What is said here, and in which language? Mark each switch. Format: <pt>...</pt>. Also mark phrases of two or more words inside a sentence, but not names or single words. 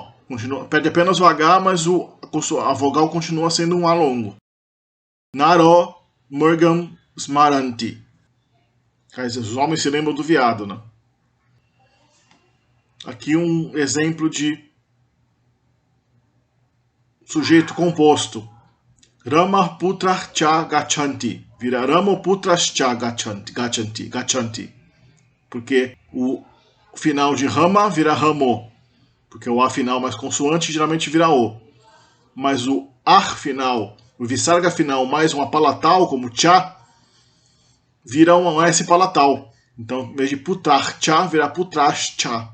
<pt>Perde apenas o H, mas a vogal continua sendo um A longo.</pt> <sa>Naro Murgam Smaranti.</sa> <pt>Quer dizer, os homens se lembram do veado, né? Aqui um exemplo de sujeito composto.</pt> <sa>Rama putra cha gachanti. Vira Ramo putras cha gachanti.</sa> <pt>Porque o final de Rama vira Ramo. Porque o A final mais consoante geralmente vira O. Mas o Ar final, o Visarga final mais uma palatal, como Cha, vira um S palatal. Então, em vez de</pt> <sa>Putrar Cha,</sa> <pt>vira</pt> <sa>Putras Cha.</sa>